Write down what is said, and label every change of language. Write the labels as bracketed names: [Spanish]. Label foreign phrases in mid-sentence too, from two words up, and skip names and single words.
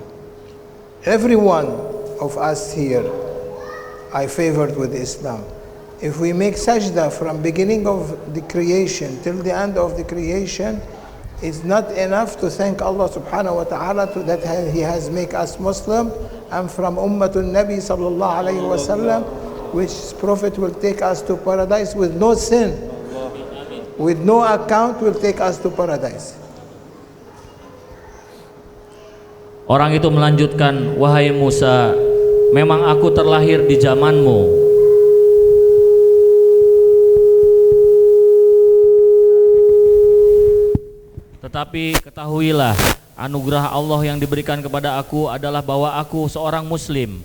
[English] Every one of us here, I favored with Islam. If we make sajda from beginning of the creation till the end of the creation, it's not enough to thank Allah [Arabic] سبحانه وتعالى [English] that He has made us Muslim and from [Arabic] أمة النبي صلى الله عليه وسلم, [English] which Prophet will take us to paradise with no sin, with no account will take us to paradise. [Indonesian] Orang itu melanjutkan, wahai Musa, memang aku terlahir di zamanmu. Tetapi ketahuilah, anugerah Allah yang diberikan kepada aku adalah bahwa aku seorang Muslim.